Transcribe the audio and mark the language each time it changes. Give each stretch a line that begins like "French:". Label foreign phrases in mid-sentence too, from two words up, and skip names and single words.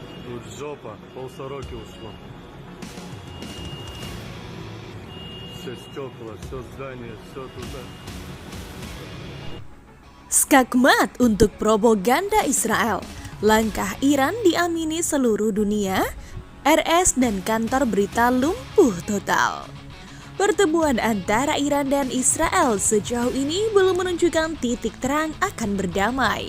Russian: Тут жопа, полсороки ушло. Все стекла, все здание, все туда.
Indonesian: Skakmat untuk propaganda Israel. Langkah Iran diamini seluruh dunia. RS dan kantor berita lumpuh total. Pertemuan antara Iran dan Israel sejauh ini belum menunjukkan titik terang akan berdamai.